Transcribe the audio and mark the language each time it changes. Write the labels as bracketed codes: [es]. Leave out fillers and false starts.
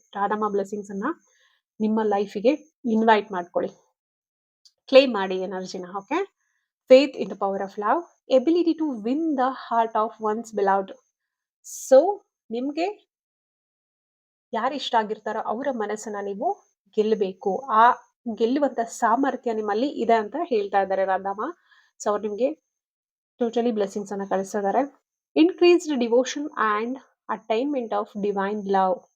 [kn] Radhamma blessings ಅನ್ನ ನಿಮ್ಮ ಲೈಫಿಗೆ invite ಮಾಡ್ಕೊಳ್ಳಿ, ಕ್ಲೇಮ್ ಮಾಡಿ ಎನರ್ಜಿನ. Okay. [en] Faith in the power of love, ability to win the heart of one's beloved. [kn] So ನಿಮ್ಗೆ ಯಾರು ಇಷ್ಟ ಆಗಿರ್ತಾರೋ ಅವರ ಮನಸ್ಸನ್ನ ನೀವು ಗೆಲ್ಲಬೇಕು. ಆ ಗೆಲ್ಲುವಂತ ಸಾಮರ್ಥ್ಯ ನಿಮ್ಮಲ್ಲಿ ಇದೆ ಅಂತ ಹೇಳ್ತಾ ಇದ್ದಾರೆ ರಾಧಮ್ಮ. ಸೊ ಅವ್ರು ನಿಮ್ಗೆ ಟೋಟಲಿ ಬ್ಲೆಸ್ಸಿಂಗ್ಸ್ ಅನ್ನ ಕಳಿಸ್ತಿದ್ದಾರೆ. [en] Increased devotion and attainment of divine love.